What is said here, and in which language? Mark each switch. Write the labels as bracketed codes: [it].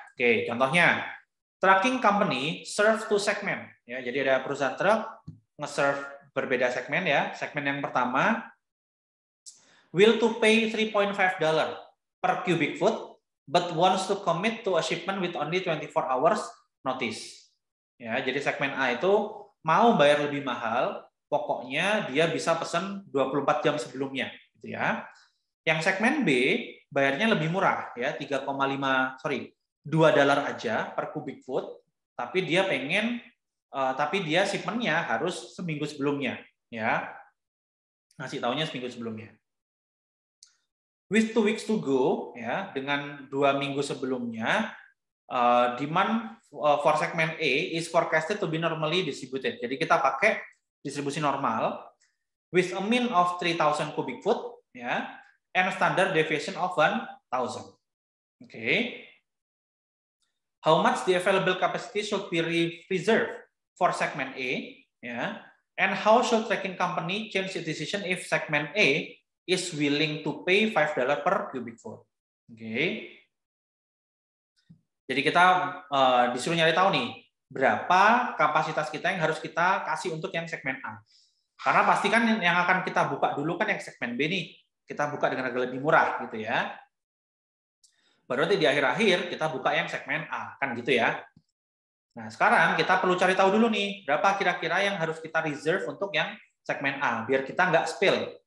[id] Oke, contohnya, [en] trucking company serve to segment. [id] Ya, jadi ada perusahaan truk nge-serve berbeda segmen ya. Segmen yang pertama, [en] will to pay $3.5 per cubic foot, but wants to commit to a shipment with only 24 hours notice. [id] Ya, jadi segmen A itu mau bayar lebih mahal, pokoknya dia bisa pesan 24 jam sebelumnya, gitu ya. Yang segmen B bayarnya lebih murah ya, $2 aja per cubic foot, tapi dia shipmentnya harus seminggu sebelumnya, ya. Ngasih taunya seminggu sebelumnya. [en] With 2 weeks to go, ya, [id] dengan 2 minggu sebelumnya, [en] demand for segment A is forecasted to be normally distributed. [id] Jadi kita pakai distribusi normal [en] with a mean of 3,000 cubic foot, ya, and standard deviation of 1,000. Okay. How much the available capacity should be reserved for segment A, ya, and how should tracking company change its decision if segment A is willing to pay $5 per cubic foot. Okay. [id] Jadi kita disuruh nyari tahu nih, berapa kapasitas kita yang harus kita kasih untuk yang segmen A. Karena pastikan yang akan kita buka dulu kan yang segmen B nih. Kita buka dengan harga lebih murah gitu ya. Baru nanti di akhir-akhir kita buka yang segmen A, kan gitu ya. Nah, sekarang kita perlu cari tahu dulu nih, berapa kira-kira yang harus kita reserve untuk yang segmen A, biar kita nggak spill.